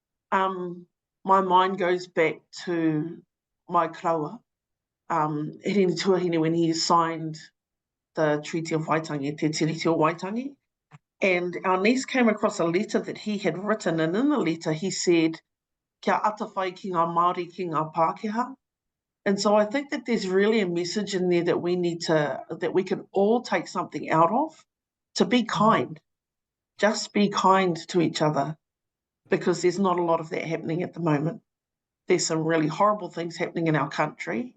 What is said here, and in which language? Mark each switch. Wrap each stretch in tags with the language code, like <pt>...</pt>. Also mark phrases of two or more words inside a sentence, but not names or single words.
<en>My mind goes back to my kraua, Irini Tuahine, when he signed the Treaty of Waitangi, Te Tiriti o Waitangi. And our niece came across a letter that he had written, and in the letter he said,</en> <mi>kia atawhai ki ngā Māori ki ngā Pākehā.</mi> <en>And so I think that there's really a message in there that that we can all take something out of, to be kind. Just be kind to each other, because there's not a lot of that happening at the moment. There's some really horrible things happening in our country.</en>